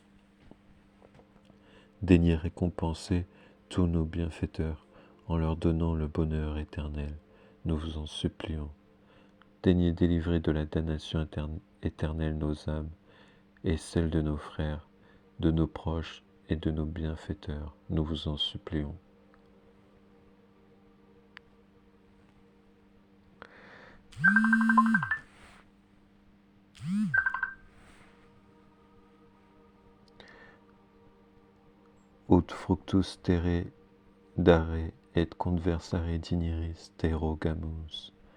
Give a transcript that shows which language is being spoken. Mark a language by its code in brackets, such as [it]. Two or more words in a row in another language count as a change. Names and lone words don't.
[fr] Daignez récompenser tous nos bienfaiteurs en leur donnant le bonheur éternel. Nous vous en supplions. Daignez délivrer de la damnation éternelle nos âmes et celles de nos frères, de nos proches et de nos bienfaiteurs. Nous vous en supplions. [la] Ut fructus terre dare et conversare digniris te rogamus.